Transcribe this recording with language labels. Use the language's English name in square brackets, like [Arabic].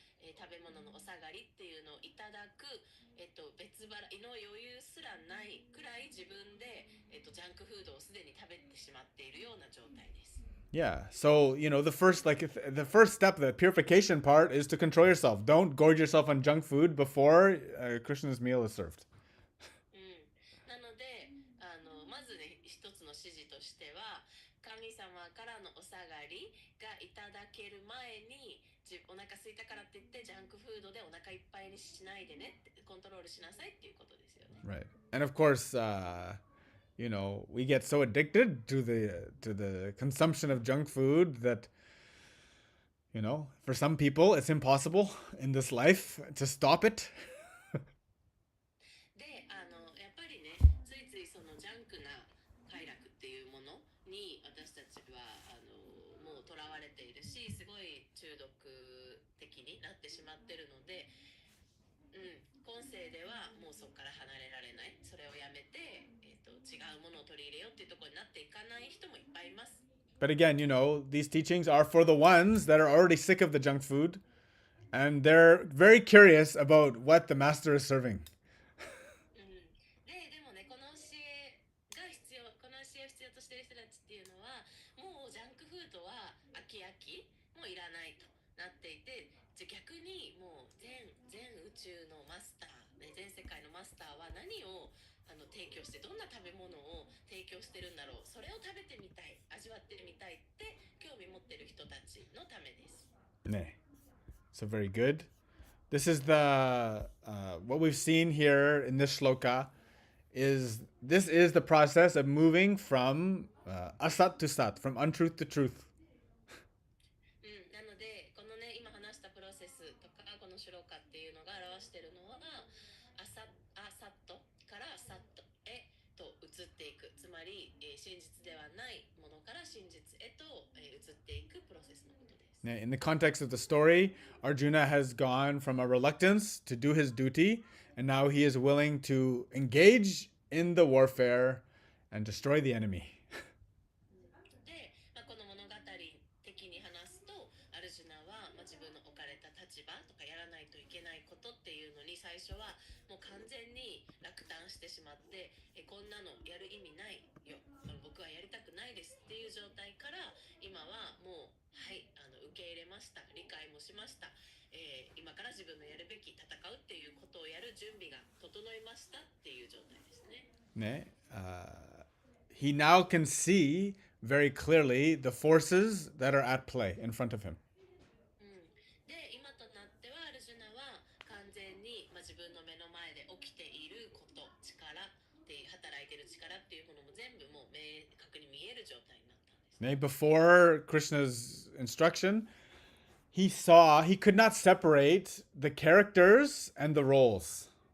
[Japanese] 食べ物のお下がりっていうのをいただく、別払いの余裕すらないくらい自分で、ジャンクフードをすでに食べてしまっているような状態です。 [English] Yeah. So, the first step, the purification part is to control yourself. Don't gorge yourself on junk food before Krishna's meal is served. [Japanese] なのでまずね一つの指示としては神様からのお下がりがいただける前にお腹空いたからって言ってジャンクフードでお腹いっぱいにしないでねってコントロールしなさいっていうことですよね。 [English] Right. And of course, we get so addicted to the consumption of junk food that, for some people, it's impossible in this life to stop it. [Japanese] でやっぱりねついついそのジャンクな快楽っていうものに私たちはもうとらわれているしすごい中毒的になってしまってるので、今世ではもうそこから離れられないそれをやめて、違うものを取り入れようっていうところになっていかない人もいっぱいいます。 [English] But again, these teachings are for the ones that are already sick of the junk food and they're very curious about what the master is serving. [Japanese] でもねこの教えを必要としている人たちっていうのはもうジャンクフードは飽きもういらないとなっていて逆にもう全宇宙のマスター、全世界のマスターは何を提供してどんな食べ物を提供してるんだろうそれを食べてみたい味わってみたいって興味持ってる人たちのためです。 [English] ね.So very good. This is what we've seen here in this shloka is the process of moving from asat to sat, from untruth to truth. [Japanese] なのでこのね今話したプロセスとかこのシュローカっていうのが表しているのはアサットからサットへと移っていくつまり、真実ではないものから真実へと、移っていくプロセスのことです。 [English] In the context of the story, Arjuna has gone from a reluctance to do his duty, and now he is willing to engage in the warfare and destroy the enemy. [Japanese] で、この物語的に話すとアルジュナは、自分の置かれた立場とかやらないといけないことっていうのに最初はもう完全に落胆してしまってこんなのやる意味ないよ僕はやりたくないですっていう状態から今はもうはい受け入れました理解もしました、今から自分のやるべき戦うっていうことをやる準備が整いましたっていう状態ですね。 [English] He now can see very clearly the forces that are at play in front of him. [Japanese] で今となってはアルジュナは完全に、自分の目の前で起きていること力っていう働いている力っていうものも全部もう明確に見える状態になったんです。 [English] Before Krishna's instruction, he could not separate the characters and the roles.